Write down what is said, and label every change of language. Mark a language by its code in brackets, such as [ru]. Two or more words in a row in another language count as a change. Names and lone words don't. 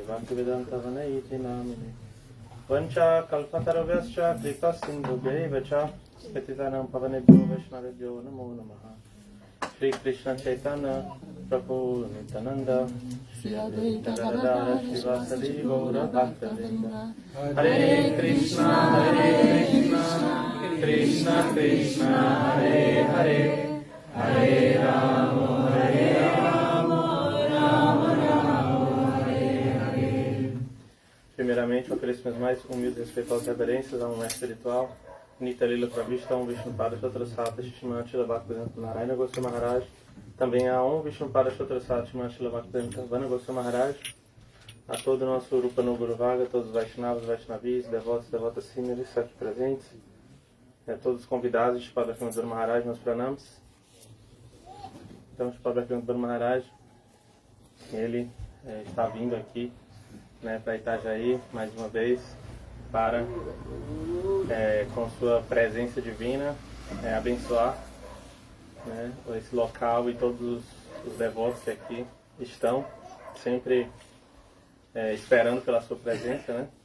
[sa] Bhakti Vedanta Vana Iti Namine Vancha Kalpataravascha Kripa Sindhu Devacha Spetitanam Pavanebhyo Vaishnavebhyo Namo Namaha Shri Krishna Chaitanya Prabhu Nityananda Shri Advaita Gadadhara Shivasadi Gaura Bhaktavinda Hare Krishna Krishna Krishna Hare Hare Hare Rama Rama Rama Hare Hare. [pt] Primeiramente, ofereço minhas mais humildes e respeitosas reverências ao mestre espiritual Nitya Lila Pravishta, Vishnu Pada Shatrasata Shishimati Bhaktivedanta Narayana Goswami Maharaj. Também há Vishnu Pada Shatrasata Shishimati Bhaktivedanta Vana Goswami Maharaj. A todo o nosso Rupa no Guru Vaga, todos os Vaishnavas, Vaishnavis, devotos, devotas similares aqui presentes. Todos os convidados de Padre Guru Maharaj, meus pranams. Então, Padre Guru Maharaj, ele está vindo aqui para Itajaí mais uma vez para, com sua presença divina, abençoar esse local e todos os devotos que aqui estão, sempre esperando pela sua presença.